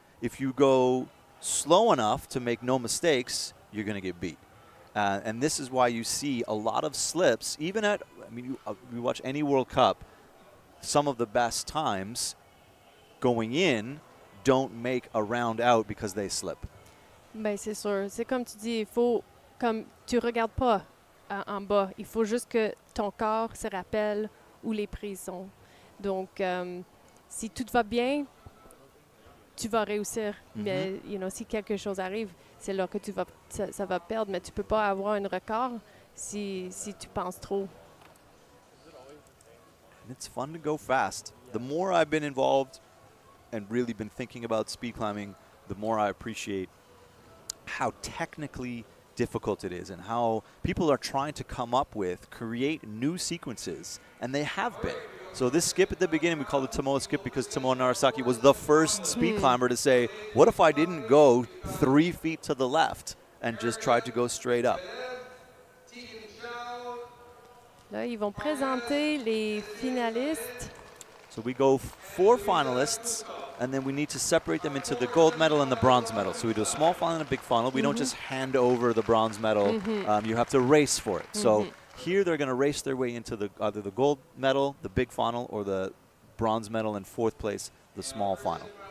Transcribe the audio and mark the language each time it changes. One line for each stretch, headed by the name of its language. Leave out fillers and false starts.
English: If you go slow enough to make no mistakes, you're going to get beat. And this is why you see a lot of slips, even at, you watch any World Cup, some of the best times going in don't make a round out because they slip.
French: Ben, c'est sûr. C'est comme tu dis, il faut, comme tu regardes pas en bas, il faut juste que ton corps se rappelle où les prises sont. Donc, si tout va bien, tu vas réussir. Mais si quelque chose arrive, c'est là que ça va perdre. Mais tu peux pas avoir un record si tu penses trop.
English: It's fun to go fast. The more I've been involved and really been thinking about speed climbing, the more I appreciate how technically difficult it is and how people are trying to create new sequences, and they have been. So this skip at the beginning, we called it Tomoa skip because Tomoa Narasaki was the first speed climber to say, what if I didn't go 3 feet to the left and just tried to go straight up?
French: Là, ils vont présenter les finalistes.
English: So we go 4 finalists, and then we need to separate them into the gold medal and the bronze medal. So we do a small final and a big final. We don't just hand over the bronze medal. You have to race for it. So here they're going to race their way into either the gold medal, the big final, or the bronze medal in 4th place, the small final.